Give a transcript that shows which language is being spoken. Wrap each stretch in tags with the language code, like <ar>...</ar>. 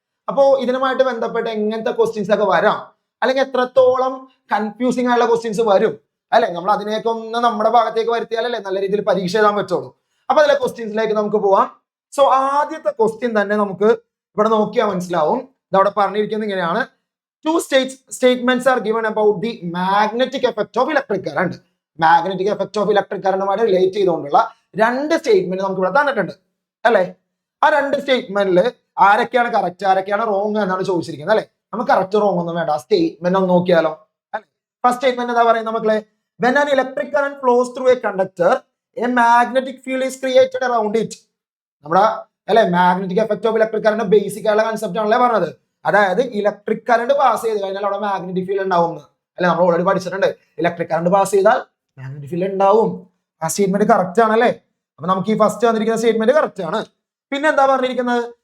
<ml>അപ്പോ ഇതിനുമായിട്ട് ബന്ധപ്പെട്ട് എങ്ങനത്തെ ക്വസ്റ്റ്യൻസ് ഒക്കെ വരാം, അല്ലെങ്കിൽ എത്രത്തോളം കൺഫ്യൂസിംഗ് ആയിട്ടുള്ള ക്വസ്റ്റ്യൻസ് വരും അല്ലെ, നമ്മൾ അതിനെയൊക്കെ ഒന്ന് നമ്മുടെ ഭാഗത്തേക്ക് വരുത്തിയാലല്ലേ നല്ല രീതിയിൽ പരീക്ഷ എഴുതാൻ പറ്റുള്ളൂ. അപ്പൊ അതിലെ ക്വസ്റ്റ്യൻസിലേക്ക് നമുക്ക് പോവാം. സോ ആദ്യത്തെ ക്വസ്റ്റ്യൻ തന്നെ നമുക്ക് ഇവിടെ നോക്കിയാൽ മനസ്സിലാവും. ഇതവിടെ പറഞ്ഞിരിക്കുന്നത് ഇങ്ങനെയാണ്:</ml> <en>two statements are given about the magnetic effect of electric current.</en> <ml>Magnetic effect of electric കറണ്ടുമായിട്ട് relate ചെയ്തുകൊണ്ടുള്ള രണ്ട് സ്റ്റേറ്റ്മെന്റ് നമുക്ക് ഇവിടെ തന്നിട്ടുണ്ട് അല്ലെ. ആ രണ്ട് സ്റ്റേറ്റ്മെന്റിൽ ആരൊക്കെയാണ് കറക്റ്റ്, ആരൊക്കെയാണ് റോങ് എന്നാണ് ചോദിച്ചിരിക്കുന്നത് അല്ലെ. നമുക്ക് കറക്റ്റ് റോങ് ഒന്നും വേണ്ട, സ്റ്റേറ്റ്മെന്റ് ഒന്ന് നോക്കിയാലോ അല്ലെ. ഫസ്റ്റ് സ്റ്റേറ്റ്മെന്റ് എന്താ പറയുന്നത് മക്കളെ?</ml> <en>when an electric current flows through a conductor, a magnetic field is created around it.</en> <ml>നമ്മുടെ അല്ലെ magnetic effect of electric current basic ആയുള്ള കൺസെപ്റ്റ് ആണല്ലേ പറഞ്ഞത്. അതായത് ഇലക്ട്രിക് കറണ്ട് പാസ് ചെയ്ത് കഴിഞ്ഞാൽ അവിടെ മാഗ്നറ്റിക് ഫീൽഡ് ഉണ്ടാവും അല്ലെ. നമ്മൾ ഓൾറെഡി പഠിച്ചിട്ടുണ്ട്, ഇലക്ട്രിക് കറണ്ട് പാസ് ചെയ്താൽ മാഗ്നറ്റിക് ഫീൽഡ് ഉണ്ടാവും. ആ സ്റ്റേറ്റ്മെന്റ് കറക്റ്റ് ആണല്ലേ. അപ്പൊ നമുക്ക് ഈ ഫസ്റ്റ് വന്നിരിക്കുന്ന സ്റ്റേറ്റ്മെന്റ് കറക്റ്റ് ആണ്. പിന്നെ എന്താ പറഞ്ഞിരിക്കുന്നത്?</ml>